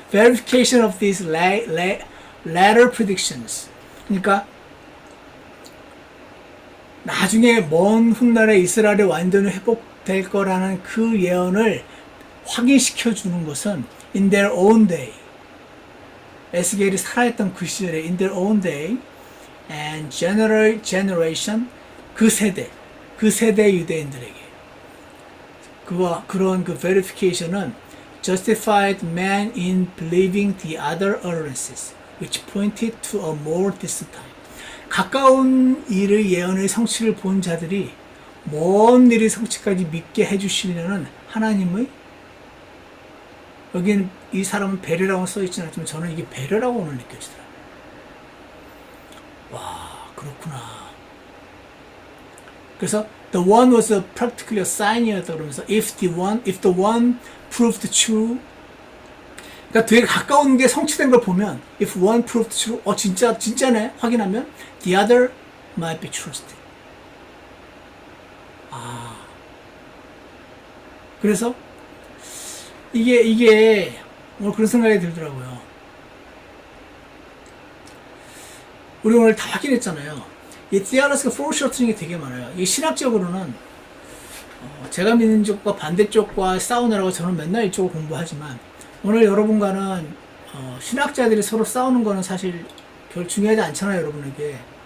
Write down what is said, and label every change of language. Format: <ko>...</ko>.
<en>verification of these latter predictions.</en> <ko>그러니까 나중에 먼 훗날에 이스라엘이 완전히 회복될 거라는 그 예언을 확인시켜 주는 것은</ko> <en>in their own day.</en> <ko>에스겔이 살아있던 그 시절에</ko> <en>in their own day and generation</en> <ko>그 세대 유대인들에게 그런 그</ko> <en>verification은 justified man in believing the other utterances which pointed to a more distant time.</en> <ko>가까운 일의 예언의 성취를 본 자들이 먼 일의 성취까지 믿게 해주시려는 하나님의 여기는 이 사람은 배려라고 써있지는 않지만 저는 이게 배려라고 오늘 느껴지더라고요. 와 그렇구나.</ko> <en>그래서 the one was practically a sign이었다</en> <ko>그러면서</ko> <en>if the one proved true</en> <ko>그러니까 되게 가까운 게 성취된 걸 보면</ko> <en>if one proved true</en> <ko>진짜네 확인하면</ko> <en>the other might be trusted.</en> <ko>그래서 이게 오늘 그런 생각이 들더라고요. 우리 오늘 다 확인했잖아요. 이 theological foreshortening이 되게 많아요. 이 신학적으로는 제가 믿는 쪽과 반대쪽과 싸우느라고 저는 맨날 이쪽을 공부하지만 오늘 여러분과는 신학자들이 서로 싸우는 거는 사실 별 중요하지 않잖아요, 여러분에게.</ko>